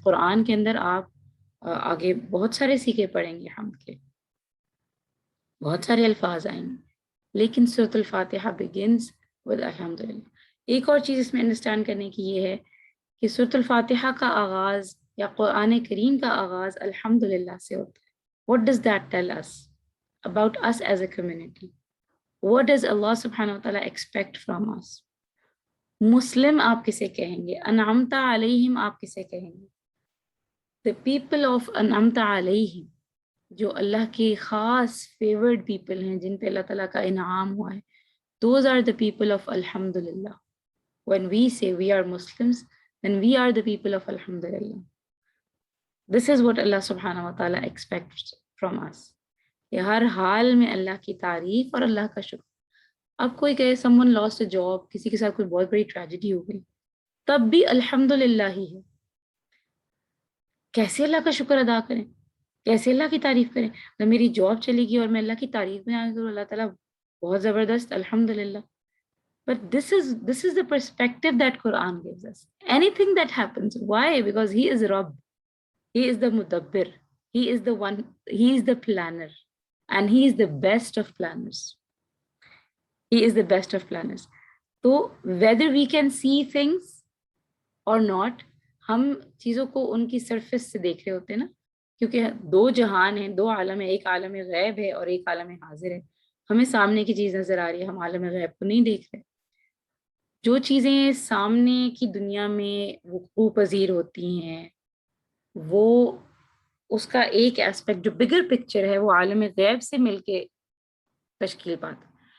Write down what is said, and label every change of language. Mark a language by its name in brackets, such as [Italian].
[Urdu] قرآن کے اندر آپ آگے بہت سارے سیکھے پڑھیں گے حمد کے، بہت سارے الفاظ آئیں گے، لیکن سورۃ الفاتحہ [English] begins with [Urdu] الحمدللہ. ایک اور چیز اس میں انڈرسٹینڈ کرنے کی یہ ہے کہ سورۃ الفاتحہ کا آغاز یا قرآن کریم کا آغاز الحمدللہ سے ہوتا ہے. [English] What does that tell us about us as a community? What does Allah subhanahu wa ta'ala expect from us? [Urdu] مسلم آپ کسے کہیں گے؟ انعمت علیہم آپ کسے کہیں گے؟ [English] The people of [Urdu] انعمت علیہم، جو اللہ کے خاص فیورڈ پیپل ہیں، جن پہ اللہ تعالیٰ کا انعام ہوا ہے، [English] those are the people of [Urdu] الحمدللہ. [English] When we say we are Muslims, then we are the people of alhamdulillah. This is what Allah subhanahu wa ta'ala expects from us. [Urdu] کہ ہر حال میں اللہ کی تعریف اور اللہ کا شکر. اب کوئی کہے [English] someone lost a job, [Urdu] کسی کے ساتھ کوئی بہت بڑی ٹریجڈی ہو گئی, تب بھی الحمدللہ ہی ہے. کیسے اللہ کا شکر ادا کریں, کیسے اللہ کی تعریف کریں؟ جب میری جاب چلی گئی اور میں اللہ کی تعریف میں آ گئی تو اللہ تعالیٰ بہت زبردست, الحمدللہ. [English] But this is the perspective that Quran gives us. Anything that happens, why? Because He is Rabb, He is the Mudabbir, He is the one, He is the planner, and He is the best of planners. He is the best of planners. So whether we can see things or not, [Urdu] ہم چیزوں کو ان کی surface سے دیکھ رہے ہوتے ہیں نا, کیونکہ دو جہان ہیں, دو عالم ہے, ایک عالم غیب ہے اور ایک عالم حاضر ہے. ہمیں سامنے کی چیز نظر آ رہی ہے, ہم عالم غیب کو نہیں دیکھ رہے. جو چیزیں سامنے کی دنیا میں وقوع پذیر ہوتی ہیں, وہ اس کا ایک ایسپیکٹ جو بگر پکچر ہے وہ عالم غیب سے مل کے تشکیل پاتا.